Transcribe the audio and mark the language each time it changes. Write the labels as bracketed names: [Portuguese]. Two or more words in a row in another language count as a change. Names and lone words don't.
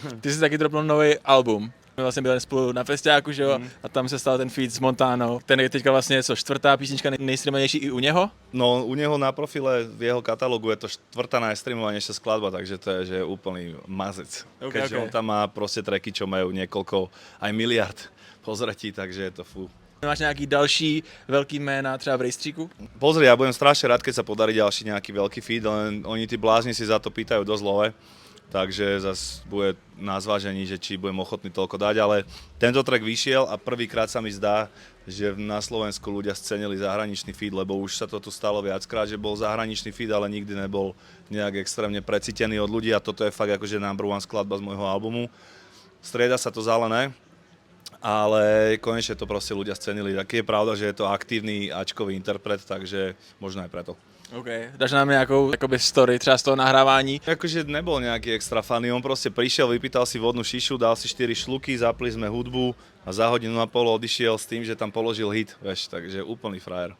[Czech] Ty jsi taky dropnul nový album. My vlastně byli spolu na festiáku, že jo, a tam se stal ten feat s Montánou. Ten je teďka vlastně čtvrtá písnička nejstreamovanější i u něho? [Slovak] No, u neho na profile v jeho katalógu je to štvrtá najstreamovanejšia skladba, takže to je že úplný mazec. Keďže on tam má proste tracky, čo majú niekoľko, aj miliard pozretí, takže je to fú. [Czech] Máš nějaký další velký jména třeba v rejstříku? [Slovak] Pozri, ja budem strašne rád, keď sa podarí ďalší nejaký veľký feed, len oni tí blázni si za to pýtajú dosť love. Takže zase bude na zvážení, že či budem ochotný toľko dať, ale tento track vyšiel a prvýkrát sa mi zdá, že na Slovensku ľudia scenili zahraničný feed, lebo už sa to tu stalo viackrát, že bol zahraničný feed, ale nikdy nebol nejak extrémne precítený od ľudí a toto je fakt akože [English] number one [Slovak] skladba z môjho albumu. Strieda sa to zelené, ale konečne to proste ľudia scenili. Taky je pravda, že je to aktívny ačkový interpret, takže možno aj preto. [Czech] OK. Dáš nám nějakou jakoby story třeba z toho nahrávání? [Slovak] Akože nebol nejaký extra funny, on proste prišiel, vypýtal si vodnú šišu, dal si 4 šluky, zapli sme hudbu a za hodinu a pol odišiel s tým, že tam položil hit, vieš, takže úplný frajer.